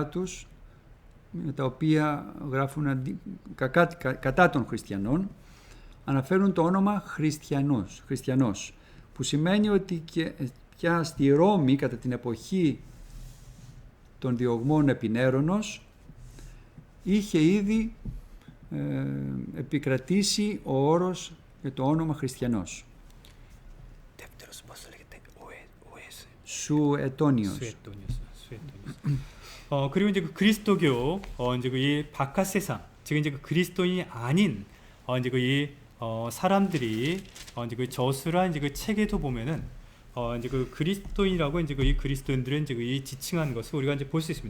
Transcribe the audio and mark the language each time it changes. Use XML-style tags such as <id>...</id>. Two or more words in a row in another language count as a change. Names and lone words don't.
<el>τους, τα οποία γράφουν κατά των χριστιανών, αναφέρουν το όνομα χριστιανός, που σημαίνει ότι και στη Ρώμη κατά την εποχή των διωγμών Επινέρωνος είχε ήδη επικρατήσει ο όρος και το όνομα χριστιανός. Σουετόνιος.</el> <ko>그리고 이제 그 그리스도교 이제 이 바깥 세상, 즉 이제 그 그리스도인이 아닌 이제 이 사람들이 이제 그 저수라 이제 그 책에도 보면은 이제 그 그리스도인이라고 이제 이 그리스도인들은 이제 이 지칭하는 것을 우리가 이제 볼 수 있습니다.</ko>